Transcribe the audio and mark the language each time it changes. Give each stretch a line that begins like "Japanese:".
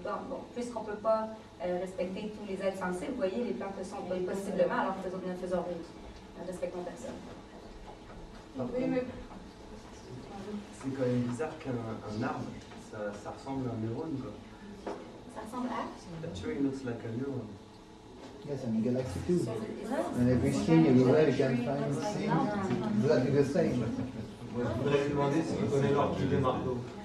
French: Bon, puisqu'on ne peut pas respecter tous les êtres sensibles, vous voyez, les plantes le sont possiblement, alors ne faisons rien. Respectons personne. Oui, mais... C'est quand même bizarre qu'un arbre, ça ressemble à un neurone, quoi. Ça ressemble à?
English: A tree looks like a neuron. Yes, and a galaxy too. And every skin everywhere you can find things exactly the same.
French: Je voudrais lui demander s'il connaît l'orchide des marteaux.